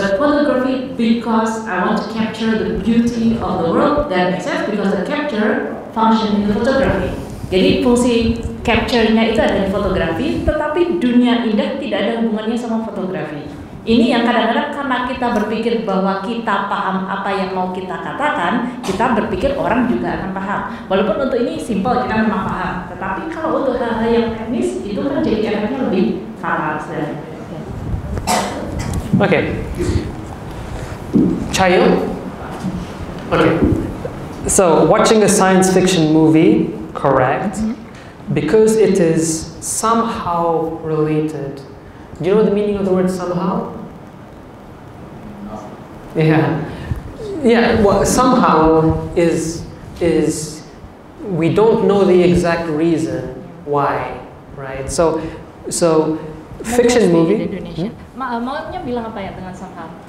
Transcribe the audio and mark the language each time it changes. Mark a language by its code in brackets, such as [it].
[en] But photography, because I want to capture the beauty of the world, that makes sense because the capture function in the photography. [id] Jadi fungsi capture-nya itu ada di fotografi, tetapi dunia indah tidak ada hubungannya sama fotografi. Ini yang kadang-kadang karena kita berpikir bahwa kita paham apa yang mau kita katakan, kita berpikir orang juga akan paham. Walaupun untuk ini simpel, kita memang paham. Tetapi kalau untuk hal-hal yang teknis, itu kan jadi efeknya lebih fatal. Okay. Chayo? Okay. [en] So, watching a science fiction movie, correct, because it is somehow related. Do you know the meaning of the word somehow? Yeah. Yeah, well, somehow is we don't know the exact reason why, right? So fiction movie. [id] Maunya bilang apa ya dengan somehow?